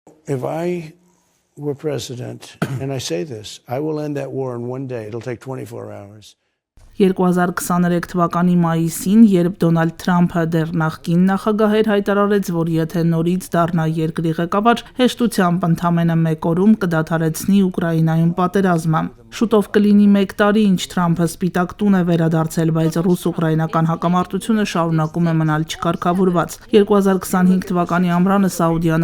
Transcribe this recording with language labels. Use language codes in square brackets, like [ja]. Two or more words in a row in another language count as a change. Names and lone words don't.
[en] If I were president, and I say this, I will end that war in one day. It'll take 24 hours. [hy] 2023 թվականի մայիսին, երբ Դոնալդ Թրամփը դեռ նախկին նախագահ էր, հայտարարեց, որ եթե նորից դառնա երկրի ղեկավար, հեշտությամբ ընդամենը 1 օրում կդադարեցնի Ուկրաինայում պատերազմը։ Շուտով կլինի 1 տարի, ինչ Թրամփը Սպիտակ տուն է վերադարձել, բայց ռուս-ուկրաինական հակամարտությունը շարունակում է մնալ չկարգավորված։ 2025 թվականի ամռանը Սաուդյան